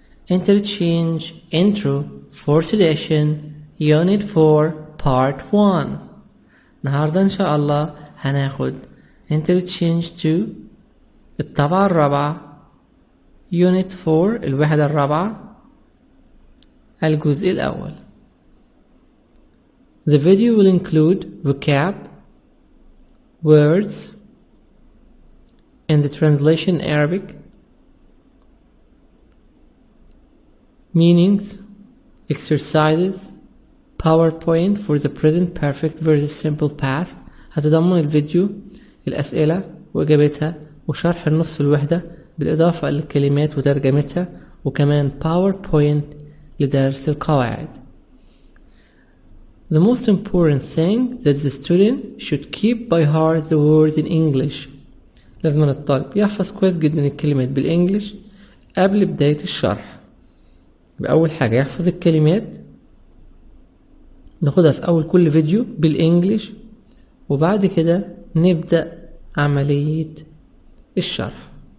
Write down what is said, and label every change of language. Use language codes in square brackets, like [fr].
[en] Interchange Intro 4th Edition Unit 4 Part 1. [ar] النهاردة إن شاء الله هناخد Interchange 2 الطبعة الرابعة Unit 4 الوحدة الرابعة الجزء الأول. [en] The video will include vocab, words, and the translation in Arabic, meanings, exercises, PowerPoint for the present perfect versus simple past. [ar] هتضمن الفيديو الأسئلة وإجابتها وشرح النص الوحدة بالإضافة للكلمات وترجمتها وكمان PowerPoint لدرس القواعد. [en] The most important thing that the student should keep by heart the words in English. [ar] لازم الطالب يحفظ كويس جدا الكلمات بالإنجليش قبل بداية الشرح. بأول حاجة يحفظ الكلمات ناخدها في أول كل فيديو بالإنجليش وبعد كده نبدأ عملية الشرح.